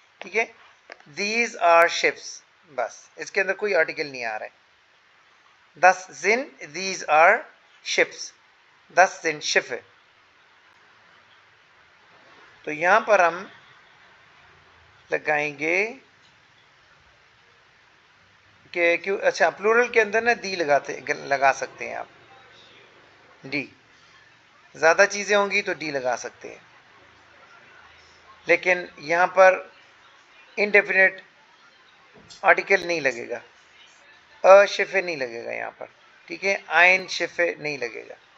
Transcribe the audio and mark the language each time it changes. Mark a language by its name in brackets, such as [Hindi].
[Hindi] ठीक है, [English] these are ships, [Hindi] बस इसके अंदर कोई आर्टिकल नहीं आ रहा है। [German] das sind, [English] these are ships, [German] das sind Schiffe। [Hindi] तो यहां पर हम लगाएंगे कि क्यों, अच्छा प्लूरल के अंदर ना दी लगा सकते हैं आप, डी, ज़्यादा चीज़ें होंगी तो डी लगा सकते हैं, लेकिन यहाँ पर इनडेफिनेट आर्टिकल नहीं लगेगा, अशिफे नहीं लगेगा यहाँ पर, ठीक है, आइन शिफे नहीं लगेगा।